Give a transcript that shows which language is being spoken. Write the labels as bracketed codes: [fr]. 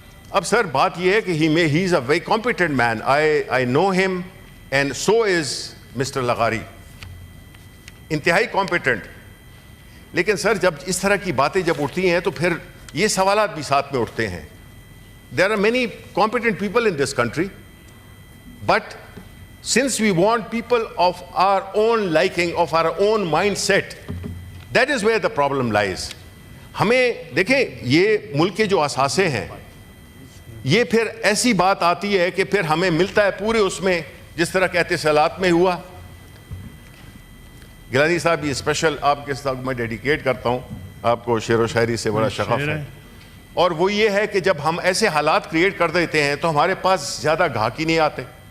[ur] اب سر بات یہ ہے کہ [en] he is a very competent man. I know him and so is Mr. [ur] لغاری, انتہائی competent. لیکن سر جب اس طرح کی باتیں جب اٹھتی ہیں تو پھر یہ سوالات بھی ساتھ میں اٹھتے ہیں. [en] There are many competent people in this country, but since we want people of our own liking, of our own mindset, that is where the problem lies. [ur] ہمیں دیکھیں یہ ملک کے جو اثاثے ہیں, یہ پھر ایسی بات آتی ہے کہ پھر ہمیں ملتا ہے پورے اس میں, جس طرح کے اتصالات میں ہوا. گیلانی صاحب یہ اسپیشل آپ کے ساتھ میں ڈیڈیکیٹ کرتا ہوں, آپ کو شعر و شاعری سے بڑا شغف ہے, اور وہ یہ ہے کہ جب ہم ایسے حالات کریٹ کر دیتے ہیں تو ہمارے پاس زیادہ گاہک ہی نہیں آتے.